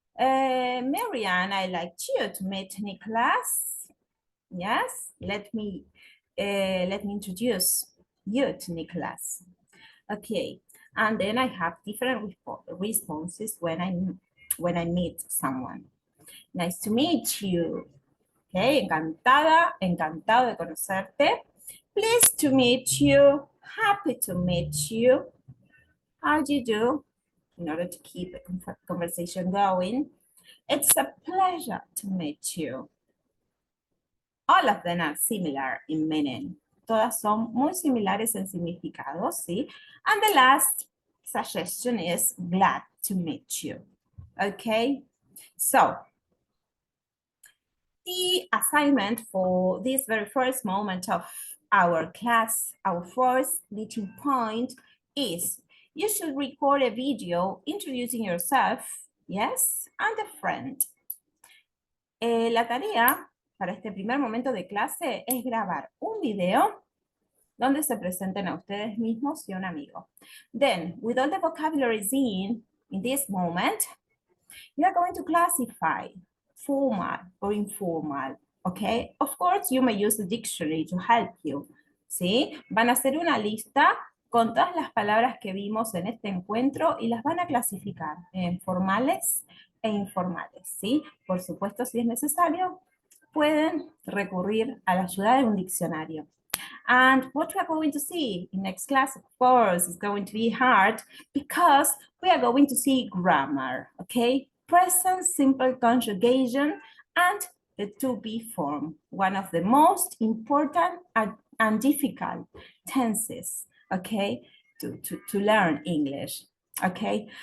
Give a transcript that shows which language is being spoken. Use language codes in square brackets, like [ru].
[en] Miriam, I'd like you to meet Nicholas. Yes, let me introduce you to Nicholas. Okay, and then I have different responses when I meet someone. Nice to meet you. [es] Okay, encantada, encantado de conocerte. [en] Pleased to meet you. Happy to meet you. How do you do? In order to keep the conversation going. It's a pleasure to meet you. All of them are similar in meaning. [es] Todas son muy similares en significado, ¿sí? [en] And the last suggestion is glad to meet you. Okay, so the assignment for this very first moment of our class, our first meeting point is you should record a video introducing yourself, yes, and a friend. [es] La tarea para este primer momento de clase es grabar un video donde se presenten a ustedes mismos y un amigo. [en] Then, with all the vocabularies in this moment, you are going to classify formal or informal, okay? Of course, you may use the dictionary to help you, ¿sí? [es] Van a hacer una lista con todas las palabras que vimos en este encuentro y las van a clasificar en formales e informales, ¿sí? Por supuesto, si es necesario, pueden recurrir a la ayuda de un diccionario. [en] And what we are going to see in next class, of course, is going to be hard because we are going to see grammar, okay? Present simple conjugation and the to be form, one of the most important and difficult tenses, okay, to learn English, okay?